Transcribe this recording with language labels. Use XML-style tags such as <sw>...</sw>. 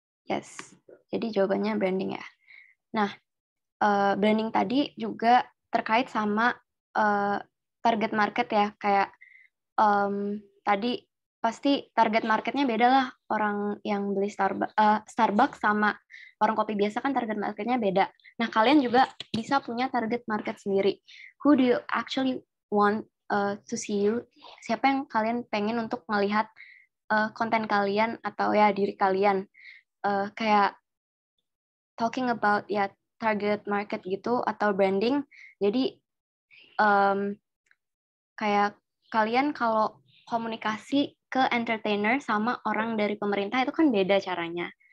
<id>Yes, jadi jawabannya branding ya. Nah, branding tadi juga terkait sama target market ya, kayak tadi pasti target marketnya beda lah. Orang yang beli Starbucks sama warung kopi biasa kan target marketnya beda. Nah, kalian juga bisa punya target market sendiri.</id> <en>Who do you actually want to see you?</en> <id>Siapa yang kalian pengen untuk melihat konten kalian atau ya diri kalian? Kayak</id> <en>talking about</en> <id>ya target market gitu atau branding. Jadi kayak kalian kalau komunikasi ke entertainer sama orang dari pemerintah itu kan beda caranya.</id>